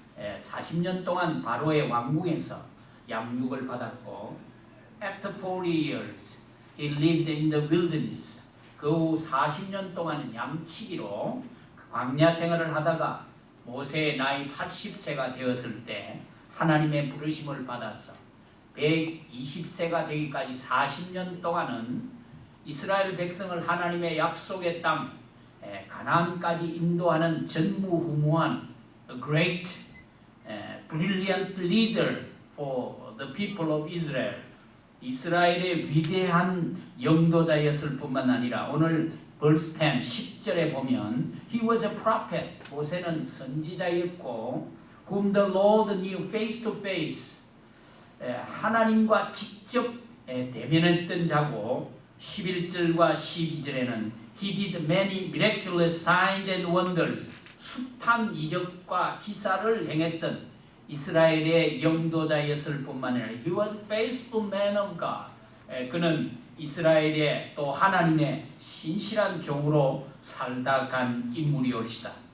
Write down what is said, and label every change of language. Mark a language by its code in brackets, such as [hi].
[ko] 40년 동안 바로의 왕궁에서 양육을 받았고 [en] After 40 years he lived in the wilderness. [ko] 그 후 40년 동안은 양치기로 광야 생활을 하다가 모세의 나이 80세가 되었을 때 하나님의 부르심을 받아서 120세가 되기까지 40년 동안은 이스라엘 백성을 하나님의 약속의 땅 가나안까지 인도하는 전무후무한 [en] a great brilliant leader for the people of Israel. [ko] 이스라엘의 위대한 영도자였을 뿐만 아니라 오늘 verse 10, 10절에 보면 [en] He was a prophet. [ko] 모세는 선지자였고 [en] whom the Lord knew face to face. [ko] 하나님과 직접 대면했던 자고 11절과 12절에는 [en] He did many miraculous signs and wonders. [ko] 숱한 이적과 기사를 행했던 이스라엘의 영도자였을 뿐만 아니라 [en] He was a faithful man of God. [ko] 그는 이스라엘의 또 하나님의 신실한 종으로 살다 간 인물이올시다.